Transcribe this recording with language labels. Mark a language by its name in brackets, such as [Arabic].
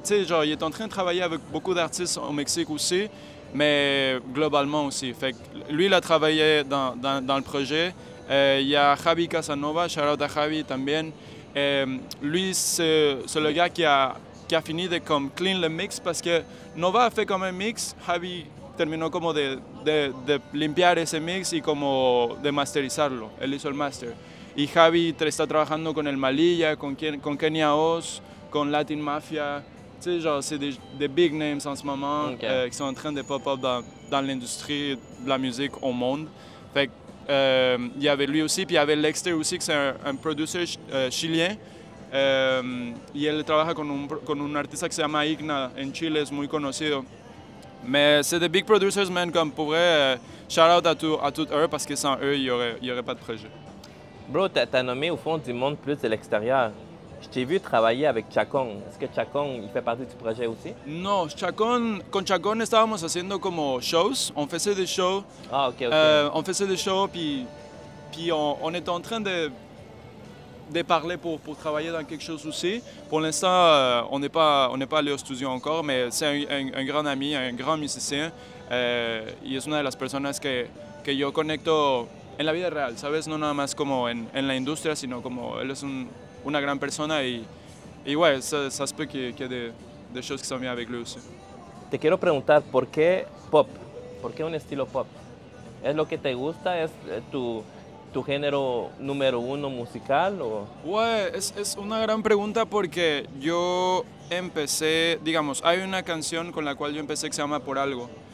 [French] Tu sais, genre, il est en train de travailler avec beaucoup d'artistes au Mexique aussi, mais globalement aussi. Fait que lui, il a travaillé dans le projet. Il y a Javi Casanova, shout out à Javi también. Lui, c'est le gars qui a fini de comme clean le mix parce que Nova a fait comme un mix. [Spanish] Javi terminó como de limpiar ese mix y como de masterizarlo. Él hizo el master. Y Javi está trabajando con el Malilla, con Kenya Oz, con Latin Mafia. [French] Tu sais, genre, c'est des [English] big names [French] en ce moment [English] Okay. [French] qui sont en train de pop-up dans l'industrie de la musique au monde. Fait que, il y avait lui aussi, puis il y avait Lexter aussi, qui c'est un producer chilien. [Spanish] Y él trabaja con un artista que se llama Igna en Chile, es muy conocido. [French] Mais c'est des [English] big producers, [French] man, comme pour vrai, shout out à tous eux, parce que sans eux, il y aurait pas de projet. Bro, t'as nommé au fond du monde plus de l'extérieur. Je t'ai vu travailler avec Chacón. Est-ce que Chacón, il fait partie du projet aussi? [Spanish] No, con Chacón estábamos haciendo como shows, [French] on faisait des shows. Ah, OK, OK. On faisait des shows, puis on était en train de parler pour travailler dans quelque chose aussi. Pour l'instant, on n'est pas allé au studio encore, mais c'est un grand ami, un grand musicien. [Spanish] Y es una de las personas que yo conecto en la vida real, ¿sabes? No nada más como en la industria, sino como él es una gran persona y [French] ouais, ça se peut qu'il y ait des choses qui sont bien avec lui aussi. [Spanish] Te quiero preguntar, ¿por qué pop? ¿Por qué un estilo pop? ¿Es lo que te gusta? ¿Es tu género número uno musical? O... Ouais, es una gran pregunta porque yo empecé, digamos, hay una canción con la cual yo empecé que se llama Por Algo.